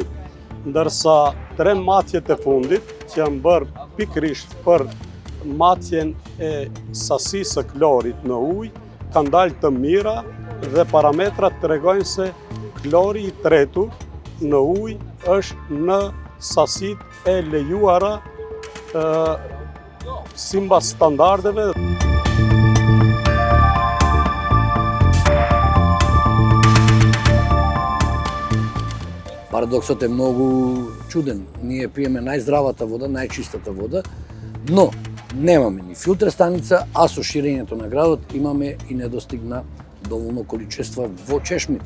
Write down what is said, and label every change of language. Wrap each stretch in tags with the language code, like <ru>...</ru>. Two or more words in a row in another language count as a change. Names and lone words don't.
<sq>Ndërsa 3 matjet e fundit që janë bërë pikërisht për matjen e sasisë së klorit në ujë kanë dalë të mira dhe parametrat tregojnë se klori i tretur në ujë është në sasit e lejuara sipas standardeve.</sq> <mk>Парадоксот е многу чуден. Ние пиеме најздравата вода, најчистата вода, но немаме ни филтер станица, а со ширењето на градот имаме и недостиг на доволно количество во чешмите.</mk>